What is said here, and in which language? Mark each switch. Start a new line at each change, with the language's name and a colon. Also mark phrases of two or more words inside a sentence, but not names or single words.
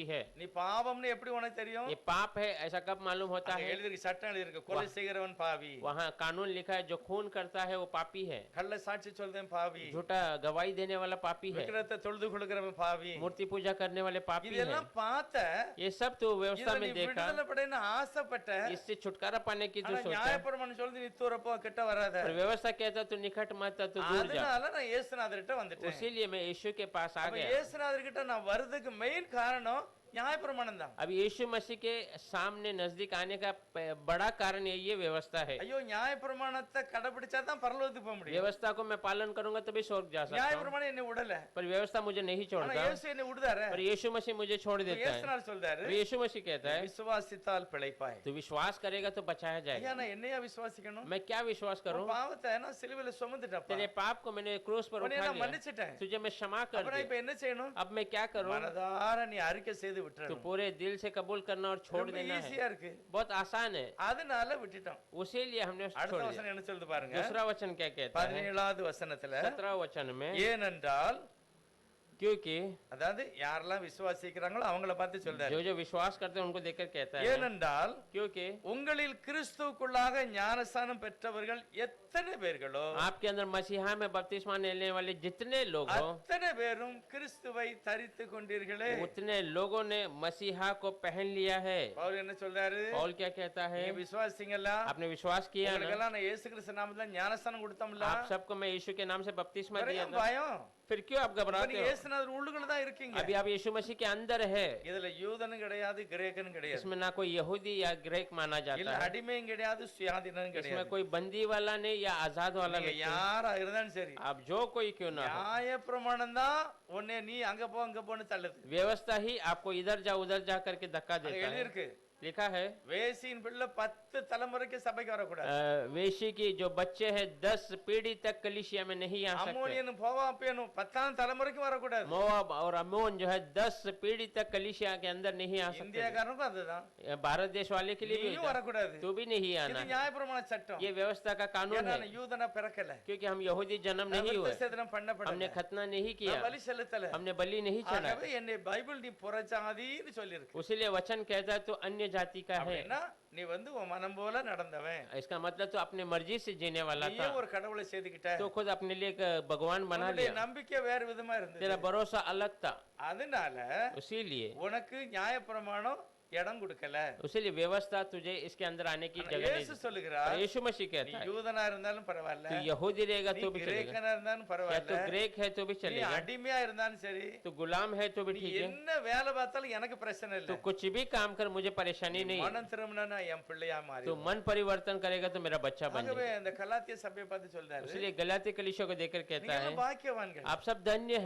Tamil: நீ பாவம்னு எப்படி எப்படி உனக்கு தெரியும்?
Hindi: ये पाप है ऐसा कब मालूम होता
Tamil: அங்க
Hindi: है?
Tamil: எழுதிருக்கு, சட்டம் எழுதிருக்கு, கொலை செய்கிறவன் பாவி,
Hindi: वहाँ कानून लिखा है जो खून करता है वो पापी है,
Tamil: கள்ள சாட்சி சொல்றவன் பாவி,
Hindi: झूठा गवाही देने वाला पापी है,
Tamil: விக்கிரத்தை தொழுது கொள்கிறவன் பாவி.
Hindi: मूर्ति पूजा करने वाले पापी है।
Tamil: இதெல்லாம் பார்த்த,
Hindi: ये सब तो व्यवस्था
Tamil: இதுல
Hindi: में
Tamil: நீ
Hindi: देखा,
Tamil: விடுதலை படைன்னு ஆசைப்பட்ட,
Hindi: इससे छुटकारा पाने की जो
Tamil: ஆனா
Hindi: सोचा,
Tamil: நியாயப்பிரமாணம் சொல்லுது நீ தூர போ, கிட்ட வராத.
Hindi: पर व्यवस्था कहता तू निकट मत, तू दूर जा।
Tamil: அதனால நான் இயேசுநாதர்கிட்ட வந்துட்டேன்.
Hindi: इसीलिए मैं यीशु के पास आ
Tamil: அப்ப
Hindi: गया।
Tamil: இயேசுநாதர்கிட்ட நான் வர்றதுக்கு மெயின் காரணம் நியாயப்பிரமாணம் தான்.
Hindi: अब यीशु मसीह के सामने नजदीक आने का बड़ा कारण ये व्यवस्था है।
Tamil: ஐயோ நியாயப்பிரமாணத்தை கடைபிடிச்சா தான் பரலோகத்துக்கு போக முடியும்.
Hindi: व्यवस्था को मैं पालन करूंगा तभी स्वर्ग जा सकता हूँ,
Tamil: நியாயப்பிரமாணம் என்னை விடல,
Hindi: पर व्यवस्था मुझे नहीं
Tamil: ஆனா
Hindi: छोड़ता,
Tamil: இயேசு என்னை விடுதாரு.
Hindi: पर यीशु मसीह मुझे छोड़ देता है।
Tamil: இயேசுநாதர் சொல்றாரு,
Hindi: तो यीशु मसीह कहता है
Tamil: விசுவாசித்தால் பிழைப்பாய்.
Hindi: तू विश्वास करेगा तो बचाया
Tamil: ஐயா
Hindi: जाएगा।
Tamil: நான் என்னையா விசுவாசிக்கணும்?
Hindi: मैं क्या विश्वास करूं?
Tamil: உன் பாவத்தை நான் சிலுவையில சுமந்துட்டப்பா,
Hindi: तेरे पाप को मैंने क्रूस पर
Tamil: உன்னை
Hindi: उठा
Tamil: நான்
Hindi: लिया,
Tamil: மன்னிச்சிட்டேன்.
Hindi: तुझे मैं क्षमा कर
Tamil: அப்புறம்
Hindi: दी।
Tamil: இப்ப என்ன செய்யணும்?
Hindi: अब मैं क्या करूं?
Tamil: மனதார நீ அறிக்கை செய்து
Hindi: तो
Tamil: விட்டுறணும்.
Hindi: पूरे दिल से कबूल करना और छोड़
Tamil: ரொம்ப
Hindi: देना है,
Tamil: ஈஸியா இருக்கு.
Hindi: बहुत आसान है,
Tamil: அதனால விட்டுட்டோம்.
Hindi: उसी लिए हमने उसको
Tamil: அடுத்த
Hindi: छोड़ दिया।
Tamil: வசனம் என்ன சொல்லுது பாருங்க,
Hindi: दूसरा वचन क्या कहता है?
Tamil: 17வது வசனத்துல,
Hindi: 17 वचन में,
Tamil: ஏனென்றால்,
Hindi: क्योंकि
Tamil: அதாவது யாரெல்லாம் விசுவாசிக்கிறாங்களோ அவங்கள பார்த்து சொல்றாரு,
Hindi: जो जो विश्वास करते हैं उनको देखकर कहता है,
Tamil: ஏனென்றால்
Hindi: क्योंकि
Tamil: உங்களில் கிறிஸ்துவுக்குள்ளாக ஞானஸ்நானம் பெற்றவர்கள் எத்தனை பேர்களோ
Hindi: आपके अंदर मसीहा में बपतिस्मा लेने वाले जितने लोग हो,
Tamil: அத்தனை பேரும் கிறிஸ்துவை தரித்து கொண்டீர்களே.
Hindi: उतने लोगों ने मसीहा को पहन लिया है।
Tamil: பவுல் என்ன சொல்றாரு?
Hindi: पौल क्या कहता है?
Tamil: நீங்க விசுவாசிங்களா?
Hindi: आपने विश्वास किया ना?
Tamil: உங்களுக்கெல்லாம் நான் இயேசு கிறிஸ்து நாமத்துல ஞானஸ்நானம் கொடுத்தோம்ல,
Hindi: आप सबको मैं यीशु के नाम से बपतिस्मा
Tamil: வேற
Hindi: दिया
Tamil: ஏன்
Hindi: था,
Tamil: பயம்?
Hindi: फिर क्यों आप
Tamil: இப்ப
Hindi: घबराते
Tamil: நீங்க
Hindi: हो?
Tamil: இயேசுநாதர் உள்ளுக்குள்ள தான் இருக்கீங்க.
Hindi: अभी आप यीशु मसीह के अंदर है,
Tamil: இதுல யூதனும் கிடையாது, கிரேக்கனும் கிடையாது,
Hindi: इसमें ना कोई यहूदी या ग्रीक माना
Tamil: இல்ல
Hindi: जाता है,
Tamil: அடிமையும் கிடையாது, சுயாதீனம்
Hindi: इसमें
Tamil: கிடையாது.
Hindi: कोई बंदी वाला नहीं या आजाद वाला
Tamil: நீங்க
Hindi: नहीं।
Tamil: யாரா இருந்தாலும் சரி,
Hindi: आप जो कोई क्यों ना हो,
Tamil: நியாய பிரமாணம் தான் உன்னை நீ அங்க போ அங்க போன்னு தள்ளுது.
Hindi: व्यवस्था ही आपको इधर जा उधर जा करके धक्का
Tamil: அங்க
Hindi: देता है।
Tamil: எழுதியிருக்கு,
Hindi: लिखा है
Tamil: வேசியின் பிள்ளை 10 தலைமுறைக்கு சபைக்கு வரக்கூடாது,
Hindi: वेशी की जो बच्चे हैं 10 पीढ़ी तक कलीसिया में नहीं आ सकते,
Tamil: அம்மோனியனும் போவாப்பியனும் 10ஆம் தலைமுறைக்கு வரக்கூடாது.
Hindi: मोआब और अम्मोन जो है 10 पीढ़ी तक कलीसिया के अंदर नहीं आ सकते।
Tamil: இந்தியாக்காரனுக்கும் அதுதான்,
Hindi: भारत देश वाले के लिए भी
Tamil: நீயும் வரக்கூடாது.
Hindi: तू भी नहीं
Tamil: இது
Hindi: आना।
Tamil: நியாயப்பிரமாண சட்டம்.
Hindi: ये व्यवस्था का कानून
Tamil: ஏன்னா
Hindi: है,
Tamil: நான் யூதனா பிறக்கல,
Hindi: क्योंकि हम यहूदी जन्म
Tamil: நான்
Hindi: नहीं हुए,
Tamil: விருத்தசேதனம் பண்ணப்படல,
Hindi: हमने खतना नहीं
Tamil: நான்
Hindi: किया,
Tamil: பலி செலுத்தல.
Hindi: हमने बलि नहीं चढ़ा।
Tamil: ஆகவே என்னை பைபிள் நீ புறஜாதின்னு சொல்லியிருக்கு.
Hindi: उसीलिए वचन कहता है तो अन्य जाति का है,
Tamil: அப்படின்னா நீ வந்து உன் மனம் போல நடந்தவன்,
Hindi: इसका मतलब तो अपने मर्जी से जीने वाला था,
Tamil: நீயும் ஒரு கடவுளை செய்துக்கிட்ட,
Hindi: तो खुद अपने लिए एक भगवान बना
Tamil: உன்னுடைய
Hindi: लिया,
Tamil: நம்பிக்கை வேற விதமா இருந்தது.
Hindi: तेरा भरोसा अलग था,
Tamil: அதனால
Hindi: उसीलिए
Tamil: உனக்கு நியாயப்பிரமாணம் இடம் கொடுக்கல.
Hindi: उसीलिए व्यवस्था तुझे इसके अंदर आने की
Tamil: ஆனா
Hindi: जगह नहीं
Tamil: இயேசு
Hindi: दी।
Tamil: சொல்லுகிறார்,
Hindi: और यीशु मसीह
Tamil: நீ
Hindi: कहता है
Tamil: யூதனா இருந்தாலும் பரவாயில்ல,
Hindi: तू यहूदी रहेगा
Tamil: நீ
Hindi: तो भी चलेगा,
Tamil: கிரேக்கனா இருந்தாலும்
Hindi: या
Tamil: பரவாயில்ல,
Hindi: तो ग्रीक है तो भी
Tamil: நீ
Hindi: चलेगा,
Tamil: அடிமையா இருந்தாலும் சரி,
Hindi: तू गुलाम है तो भी
Tamil: நீ
Hindi: ठीक है,
Tamil: என்ன வேலை பார்த்தாலும் எனக்கு பிரச்சனை இல்ல.
Hindi: तू कुछ भी काम कर मुझे परेशानी नहीं है,
Tamil: மனம் திரும்பினா என் பிள்ளையா மாறி.
Hindi: तू मन परिवर्तन करेगा तो मेरा बच्चा बन
Tamil: ஆகவே
Hindi: जाएगा।
Tamil: இந்த கலாத்திய சபையை பார்த்து சொல்றாரு,
Hindi: इसलिए गलाती कलीसिया को देखकर कहता
Tamil: நீங்க
Hindi: है
Tamil: பாக்கியவான்கள்,
Hindi: आप सब धन्य है,